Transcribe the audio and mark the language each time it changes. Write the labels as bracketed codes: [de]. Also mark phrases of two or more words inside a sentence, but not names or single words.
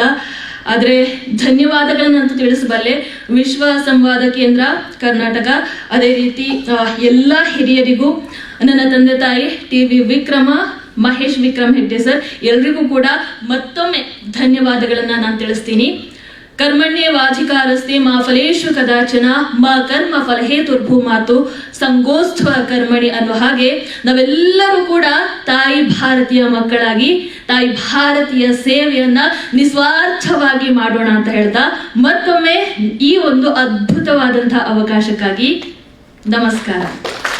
[kn] ಆದ್ರೆ ಧನ್ಯವಾದಗಳನ್ನಂತೂ ತಿಳಿಸಬಲ್ಲೆ. ವಿಶ್ವ ಸಂವಾದ ಕೇಂದ್ರ ಕರ್ನಾಟಕ, ಅದೇ ರೀತಿ ಎಲ್ಲ ಹಿರಿಯರಿಗೂ, ನನ್ನ ತಂದೆ ತಾಯಿ ಟಿವಿ ವಿಕ್ರಮ ಮಹೇಶ್ ವಿಕ್ರಮ್ ಹೆಗ್ಡೆ ಸರ್ ಎಲ್ರಿಗೂ ಕೂಡ ಮತ್ತೊಮ್ಮೆ ಧನ್ಯವಾದಗಳನ್ನ ನಾನು ತಿಳಿಸ್ತೀನಿ. [sa] ಕರ್ಮಣ್ಯೇವಾಧಿಕಾರಸ್ತೆ ಮಾ ಫಲೇಶು ಕದಾಚನ ಮಾ ಕರ್ಮ ಫಲಹೇತುರ್ಭೂಮಾತು ಸಂಗೋಸ್ತ್ವ ಕರ್ಮಣಿ [kn] ಅನ್ನೋ ಹಾಗೆ ನಾವೆಲ್ಲರೂ ಕೂಡ ತಾಯಿ ಭಾರತೀಯ ಮಕ್ಕಳಾಗಿ ತಾಯಿ ಭಾರತೀಯ ಸೇವೆಯನ್ನ ನಿಸ್ವಾರ್ಥವಾಗಿ ಮಾಡೋಣ ಅಂತ ಹೇಳ್ತಾ ಮತ್ತೊಮ್ಮೆ ಈ ಒಂದು ಅದ್ಭುತವಾದಂತಹ ಅವಕಾಶಕ್ಕಾಗಿ ನಮಸ್ಕಾರ.